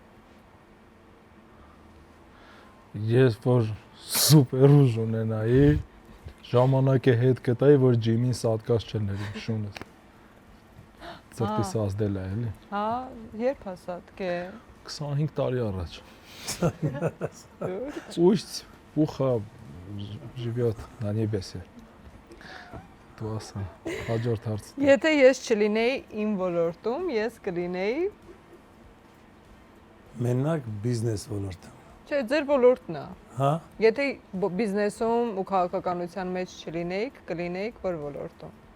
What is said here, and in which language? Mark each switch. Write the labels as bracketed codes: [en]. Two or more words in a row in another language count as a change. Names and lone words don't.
[hy] Ես որ սուպեր ուժ ունենայի, ժամանակը հետ կտայի, որ ջիմին սատկած չլներ իմ շունս։ Ծրտիս ազդել է, էլի։ Հա, երբ հասած կե։ 25 տարի առաջ։ [ru] Пусть пуха живет на небесе։ [hy] Դու ասա, հաջորդ հարցը։ Եթե ես չլինեի իմ ոլորտում, ես կլինեի Մենակ բիզնես ոլորտը։ Չէ, ձեր ոլորտն է։ Հա։ Եթե բիզնեսում ու քաղաքականության մեջ չլինեիք, կլինեիք որ ոլորտում։